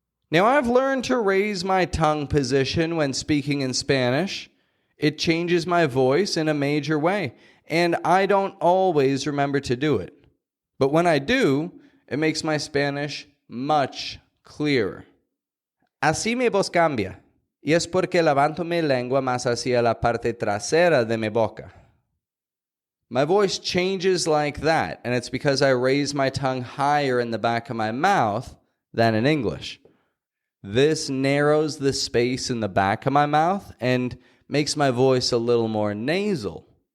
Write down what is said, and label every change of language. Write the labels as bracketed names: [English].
[English] Now, I've learned to raise my tongue position when speaking in Spanish. It changes my voice in a major way, and I don't always remember to do it. But when I do, it makes my Spanish much clearer. [Spanish] Así mi voz cambia, y es porque levanto mi lengua más hacia la parte trasera de mi boca. [English] My voice changes like that, and it's because I raise my tongue higher in the back of my mouth than in English. This narrows the space in the back of my mouth and makes my voice a little more nasal.